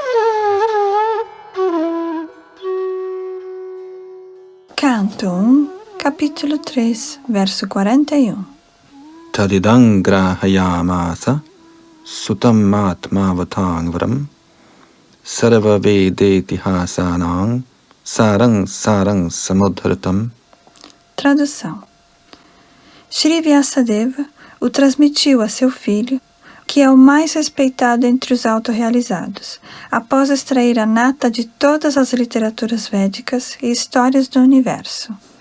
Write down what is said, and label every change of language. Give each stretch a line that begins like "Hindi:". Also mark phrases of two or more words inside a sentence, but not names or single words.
Portuguese: Canto 1, capítulo 3, verso 41.
Sanskrit: तदिदं ग्राहयामास सुतम् आत्मवतंवरम् सर्व वेदेतिहासानां सारं समुधृतम्.
Portuguese: Tradução. Shri Vyasadeva o transmitiu a seu filho, que é o mais respeitado entre os autorrealizados, após extrair a nata de todas as literaturas védicas e histórias do universo.